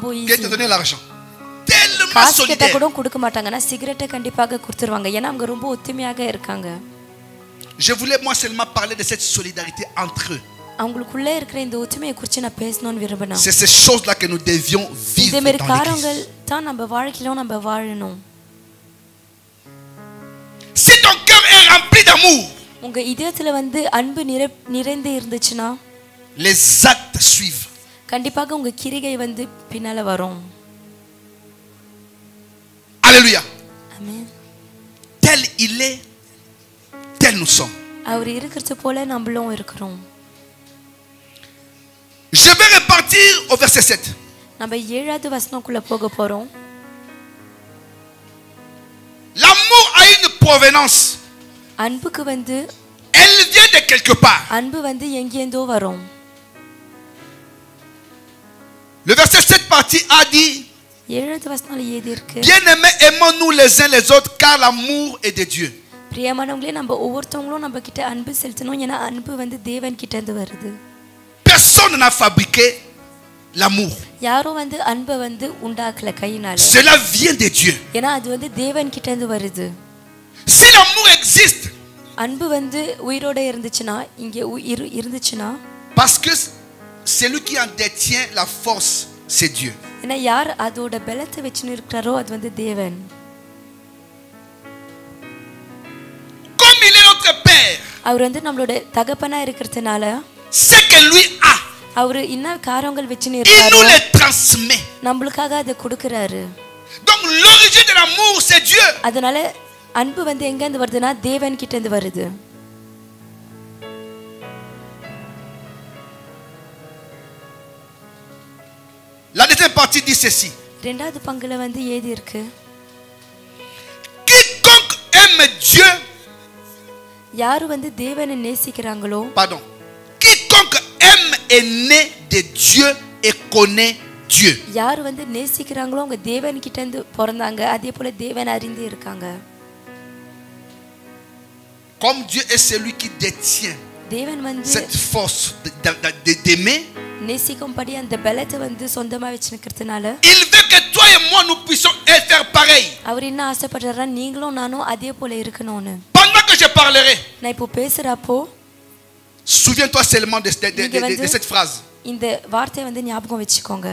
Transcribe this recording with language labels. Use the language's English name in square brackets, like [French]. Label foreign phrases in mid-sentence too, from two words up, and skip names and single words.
[French] que [Tamil] ஈஸி. [French] de donner l'argent. Tellement [Tamil] காசு கேட்டா [French] solidaire. [Tamil] கூட கொடுக்க மாட்டாங்கன்னா சிகரெட்டை கண்டிப்பாக கொடுத்துருவாங்க. ஏன்னா அவங்க ரொம்ப ஒத்துமையாக இருக்காங்க. [French] Je voulais moi seulement parler de cette solidarité entre eux. [Tamil] அவங்களுக்குள்ள இருக்கிற இந்த ஒத்துமையை குறித்து நான் பேசணும்னு விரும்பினேன். [French] C'est ces choses-là que nous devions vivre [Tamil] இந்த மாதிரி [French] dans [Tamil] காரியங்கள் [French] l'église. [Tamil] தான் நம்ம வாழ்க்கையிலும் நம்ம வாழணும். [French] Si ton cœur est rempli d'amour, [Tamil] உங்க இதயத்துல வந்து அன்பு நிறைந்து இருந்துச்சுன்னா [French] les actes suivent. [Tamil] கண்டிப்பாக உங்க கிரிகை வந்து பின்னால வரும். [French] Alléluia. [Tamil] ஆமென். [French] Tel il est, tel nous sommes. [Tamil] அவர் இருக்கிறது போல நம்மளும் இருக்கிறோம். [French] Je vais repartir au verset 7. [Tamil] நம்ம 7வது வசனக்குள்ள போக போறோம். [French] L'amour a une provenance. [Tamil] அன்புக்கு வந்து [French] Elle vient de quelque part. [Tamil] அன்பு வந்து எங்கேந்தோ வரும். [French] Le verset 7 partie A dit: [Tamil] 7வது வசனத்துல ஏதி இருக்கு. [French] Bien-aimés, aimons-nous les uns les autres, car l'amour est de Dieu. [Tamil] பிரியமானவங்களே நம்ம ஒவ்வொருத்தவங்களும் நம்ம கிட்ட அன்பு செலுத்தணும். ஏன்னா அன்பு வந்து தேவன் கிட்ட இருந்து வருது. [French] Personne n'a fabriqué l'amour. [Tamil] யாரோ வந்து அன்பை வந்து உண்டாக்கல கையினால. [French] Cela vient de Dieu. [Tamil] ஏன்னா அது வந்து தேவன் கிட்ட இருந்து வருது. [French] Si l'amour existe, [Tamil] அன்பு வந்து உயிரோட இருந்துச்சுன்னா இங்க இருந்துச்சுன்னா [French] parce que celui qui en détient la force, c'est Dieu. [Tamil] ஏன்னா யார் அதோட பலத்தை வச்சுன்னு இருக்கிறாரோ அது வந்து தேவன். [French] Comme il est notre Père, [Tamil] அவர் வந்து நம்மளோட தகப்பனா இருக்கிறதுனால [French] ce que lui a, [Tamil] அவர் என்ன காரியங்கள் வச்சுன்னு [French] il nous [Tamil] இருக்காரோ [French] les transmet. [Tamil] நம்மளுக்காக அதை கொடுக்கறாரு. [French] Donc l'origine de l'amour, c'est Dieu. [Tamil] அதனால அன்பு வந்து எங்க இருந்து வருதுன்னா தேவன் கிட்ட இருந்து வருது. [French] La deuxième partie dit ceci: [Tamil] 2வது பங்குல வந்து ஏதி இருக்கு. [French] Quiconque aime Dieu, [Tamil] யாரு வந்து தேவனை நேசிக்கிறாங்களோ [French] pardon, quiconque aime est né de Dieu et connaît Dieu. [Tamil] யாரு வந்து நேசிக்கிறாங்களோ அவங்க தேவன் கிட்ட இருந்து பிறந்தாங்க. அதே போல தேவன் அறிந்து இருக்காங்க. [French] Comme Dieu est celui qui détient [Tamil] தேவன் வந்து [French] cette force d'aimer, [Tamil] நேசிக்கும்படி அந்த பலத்தை வந்து சொந்தமா வச்சிருக்கிறதுனால [French] il veut que toi et moi nous puissions faire pareil. [Tamil] அவர் என்ன ஆசைப்படுறாரா நீங்களும் நானும் அதே போல இருக்கணும்னு. [French] Pendant que je parlerai, [Tamil] நான் இப்போ பேசுறப்போ [French] souviens-toi seulement de cette phrase: [Tamil] இந்த வார்த்தையை வந்து ஞாபகம் வச்சுக்கோங்க.